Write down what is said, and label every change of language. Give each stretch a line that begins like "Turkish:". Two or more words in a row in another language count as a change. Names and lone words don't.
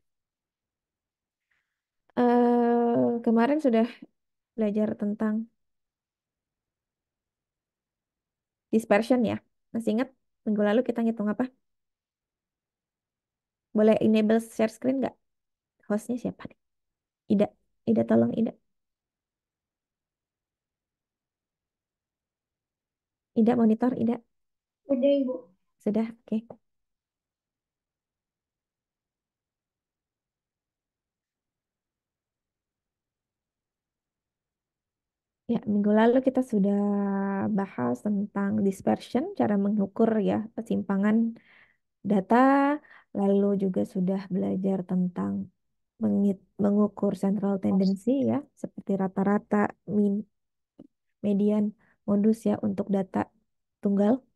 Indonesian: Kemarin sudah belajar tentang dispersion ya. Masih ingat minggu lalu kita ngitung apa? Boleh
English: enable share screen
Indonesian: nggak? Hostnya siapa nih? Ida. Ida tolong Ida. Ida monitor Ida. Udah, Ibu. Sudah, oke. Ya, minggu lalu kita sudah bahas tentang dispersion, cara mengukur ya kesimpangan data, lalu juga sudah belajar tentang mengukur
English: central tendency
Indonesian: ya, seperti rata-rata, min, median, modus ya untuk data tunggal.